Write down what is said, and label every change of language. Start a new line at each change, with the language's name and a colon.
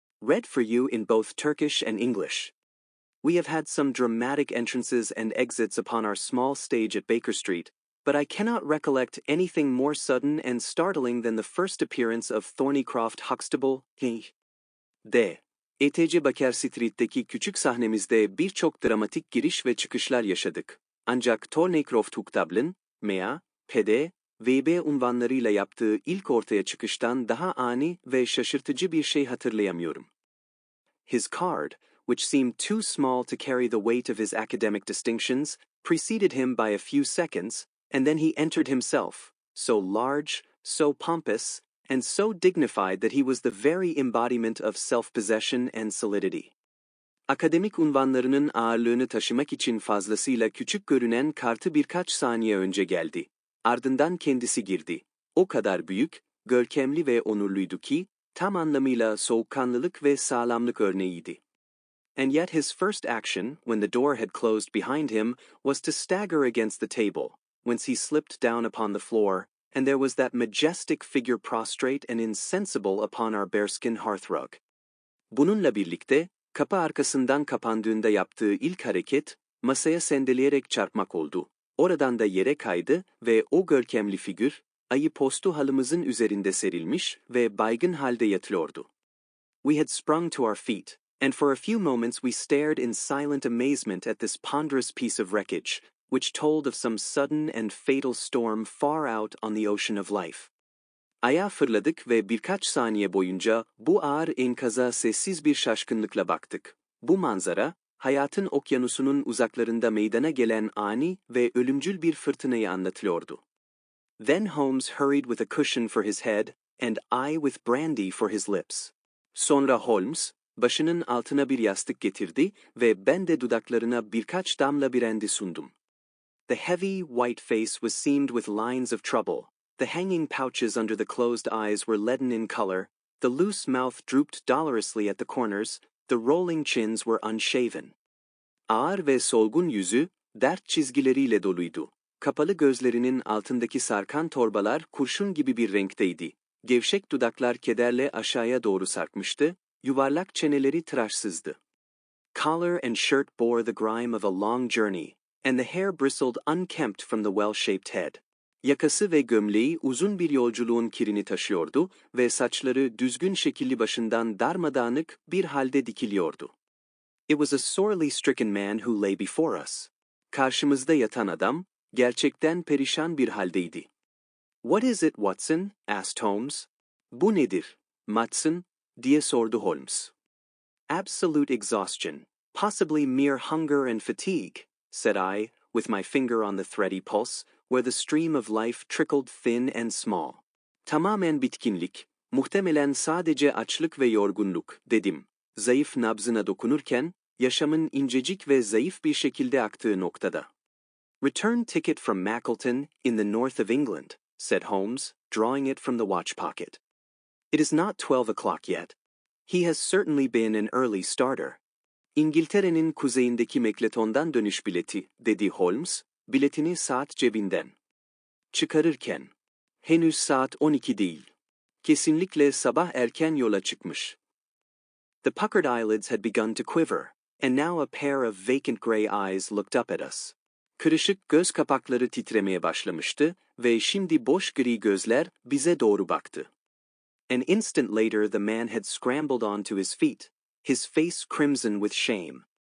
English: Read for you in both Turkish and English. We have had some dramatic entrances and exits upon our small stage at Baker Street, but I cannot recollect anything more sudden and startling than the first appearance of Thornycroft Huxtable, D.
Turkish: ETC Baker Street'teki küçük sahnemizde birçok dramatik giriş ve çıkışlar yaşadık. Ancak Thornycroft Huxtable'ın, M.A., P.D., V.B. unvanlarıyla yaptığı ilk ortaya çıkıştan daha ani ve şaşırtıcı bir şey hatırlayamıyorum.
English: His card, which seemed too small to carry the weight of his academic distinctions, preceded him by a few seconds, and then he entered himself, so large, so pompous, and so dignified that he was the very embodiment of self-possession and solidity.
Turkish: Akademik unvanlarının ağırlığını taşımak için fazlasıyla küçük görünen kartı birkaç saniye önce geldi. Ardından kendisi girdi. O kadar büyük, görkemli ve onurluydu ki, tam anlamıyla soğukkanlılık ve sağlamlık örneğiydi.
English: And yet his first action, when the door had closed behind him, was to stagger against the table, whence he slipped down upon the floor, and there was that majestic figure prostrate and insensible upon our bearskin hearthrug.
Turkish: Bununla birlikte, kapı arkasından kapandığında yaptığı ilk hareket, masaya sendeleyerek çarpmak oldu. Oradan da yere kaydı ve o görkemli figür, ayı postu halımızın üzerinde serilmiş ve baygın halde yatıyordu.
English: We had sprung to our feet, and for a few moments we stared in silent amazement at this ponderous piece of wreckage, which told of some sudden and fatal storm far out on the ocean of life.
Turkish: Ayağa fırladık ve birkaç saniye boyunca bu ağır enkaza sessiz bir şaşkınlıkla baktık. Bu manzara, hayatın okyanusunun uzaklarında meydana gelen ani ve ölümcül bir fırtınayı anlatıyordu.
English: Then Holmes hurried with a cushion for his head, and I with brandy for his lips.
Turkish: Sonra Holmes, başının altına bir yastık getirdi ve ben de dudaklarına birkaç damla brandy sundum.
English: The heavy, white face was seamed with lines of trouble. The hanging pouches under the closed eyes were leaden in color, the loose mouth drooped dolorously at the corners, the rolling chins were unshaven.
Turkish: Ağır ve solgun yüzü, dert çizgileriyle doluydu. Kapalı gözlerinin altındaki sarkan torbalar kurşun gibi bir renkteydi. Gevşek dudaklar kederle aşağıya doğru sarkmıştı, yuvarlak çeneleri tıraşsızdı.
English: Collar and shirt bore the grime of a long journey, and the hair bristled unkempt from the well-shaped head.
Turkish: Yakası ve gömleği uzun bir yolculuğun kirini taşıyordu ve saçları düzgün şekilli başından darmadağınık bir halde dikiliyordu.
English: It was a sorely stricken man who lay before us.
Turkish: Karşımızda yatan adam, gerçekten perişan bir haldeydi.
English: "What is it, Watson?" asked Holmes.
Turkish: "Bu nedir, Watson?" diye sordu Holmes.
English: "Absolute exhaustion, possibly mere hunger and fatigue," said I, with my finger on the thready pulse, where the stream of life trickled thin and small.
Turkish: "Tamamen bitkinlik, muhtemelen sadece açlık ve yorgunluk," dedim, zayıf nabzına dokunurken, yaşamın incecik ve zayıf bir şekilde aktığı noktada.
English: "Return ticket from Mackleton, in the north of England," said Holmes, drawing it from the watch pocket. "It is not 12 o'clock yet. He has certainly been an early starter."
Turkish: "İngiltere'nin kuzeyindeki Mackleton'dan dönüş bileti," dedi Holmes, biletini saat cebinden çıkarırken. "Henüz saat 12 değil. Kesinlikle sabah erken yola çıkmış."
English: The puckered eyelids had begun to quiver, and now a pair of vacant grey eyes looked up at us.
Turkish: Kırışık göz kapakları titremeye başlamıştı ve şimdi boş gri gözler bize doğru baktı.
English: An instant later the man had scrambled onto his feet, his face crimson with shame.